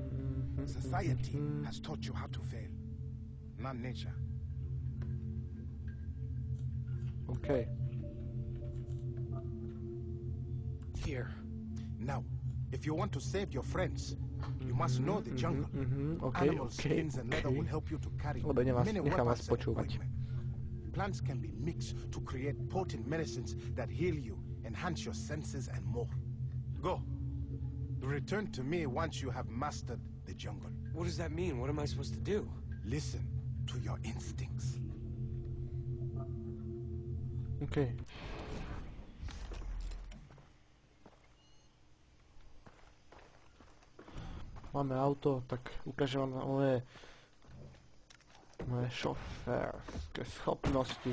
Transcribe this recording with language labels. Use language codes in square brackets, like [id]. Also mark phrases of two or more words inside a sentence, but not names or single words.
[en] Society has taught you how to fail, not nature. Okay. Here. Now, if you want to save your friends, you must know the jungle. Okay, Animal skins and leather will help you to carry [sk] Dobra, nie [en] many [sk] nechám vás [en] weapons and [sk] počúvať. [en] equipment. Plants can be mixed to create potent medicines that heal you, enhance your senses, and more. Go. Return to me once you have mastered the jungle. What does that mean? What am I supposed to do? Listen to your instincts. Okay. [sk] Máme auto, tak ukážem vám moje šoférske schopnosti.